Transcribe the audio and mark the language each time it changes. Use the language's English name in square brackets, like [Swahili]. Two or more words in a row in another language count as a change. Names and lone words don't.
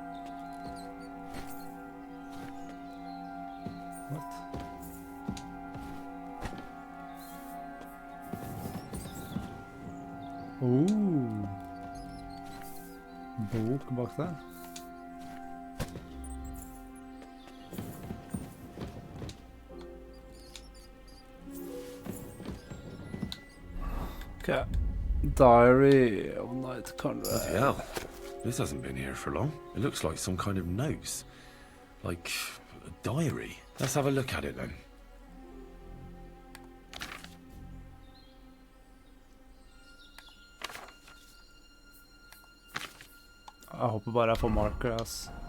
[English] What? [Norwegian] Bok bak der. [English] Okay. Diary of Night Conrad. Bloody hell. This hasn't been here for long. It looks like some kind of note. Like a diary. Let's have a look at it then. [Norwegian] Jeg håper bare jeg får marker, ass.